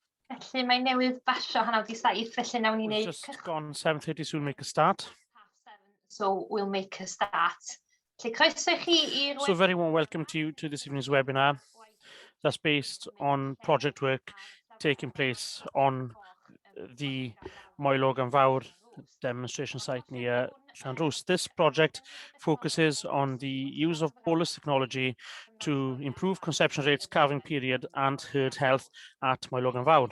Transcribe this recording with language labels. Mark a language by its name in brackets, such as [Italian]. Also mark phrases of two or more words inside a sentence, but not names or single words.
[Welsh] Felly mae newydd basio 7:07, felly nawn ni [English] We've [Welsh] neud [English] just gone 7:30, so we'll make a start. So we'll make a start. [Welsh] Felly croeso i chi i'r [English] So very warm welcome to you to this evening's webinar that's based on project work taking place on the Moelog and Fawr demonstration site near Llanrwst. This project focuses on the use of bolus technology to improve conception rates, calving period and herd health at Moelog and Fawr.